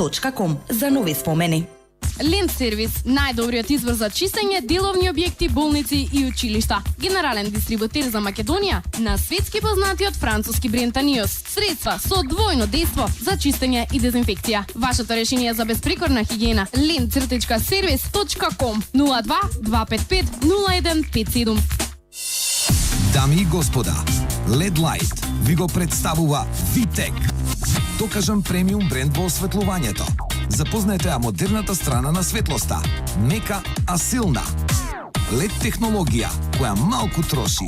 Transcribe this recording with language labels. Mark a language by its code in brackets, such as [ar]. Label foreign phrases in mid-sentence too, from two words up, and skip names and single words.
[mk] hotelemi.com за нови спомени. Лент сервис, најдобриот избор за чистење, деловни објекти, болници и училишта. Генерален дистрибутер за Македонија на светски познатиот француски бренд Таниос. Средства со двојно дејство за чистење и дезинфекција. Вашето решение за безпрекорна хигиена. lent-service.com 02 255 0157. Дами и господа, LED Light ви го представува Витек. Докажан премиум бренд во осветлувањето. Запознаете ја модерната страна на светлоста. Мека, а силна. LED технологија која малку троши.